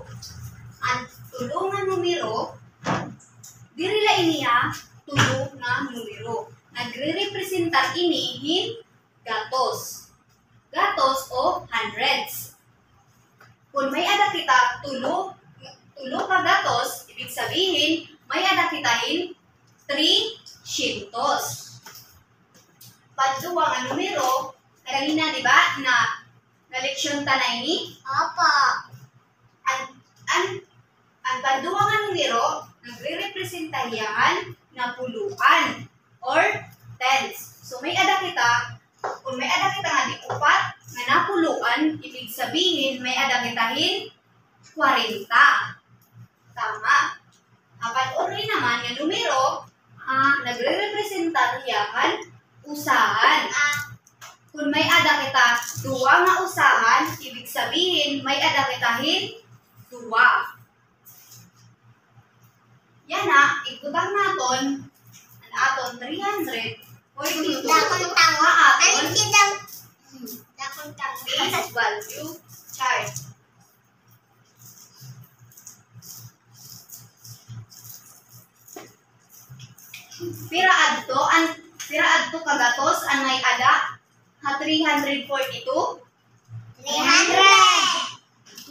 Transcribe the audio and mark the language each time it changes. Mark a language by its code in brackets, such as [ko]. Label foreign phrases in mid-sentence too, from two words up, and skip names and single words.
[war] Ang tulo nga numero diri la iniya tulo nga numero. Nagre-representar ini hin gatos. Gatos o hundreds. Kung may ada kita tulo ka gatos, [tl] ibig sabihin [war] may ada kitahin 300. Padua nga numero, kanina di ba na leksyon tanay ni? Opo. Ang padua nga numero, nagre-representa yan na puluan or tens. So may ada kita, kung may ada kita nga di upat nga napuluan, [tl] ibig sabihin [war] may ada kitahin 40. Tama. Apat uri naman nga numero, nagre-representa yan usahan. Kung may ada kita duwa nga usahan, [tl] ibig sabihin [war] may ada kitahin duwa. Yan na, ikutang naton, ang aton 300, 42, Dakon tang. aton, Ano kitang? Dakon tang. [en] base value chart. [war] Pira adto kagatos ang may ada ha 342. 300.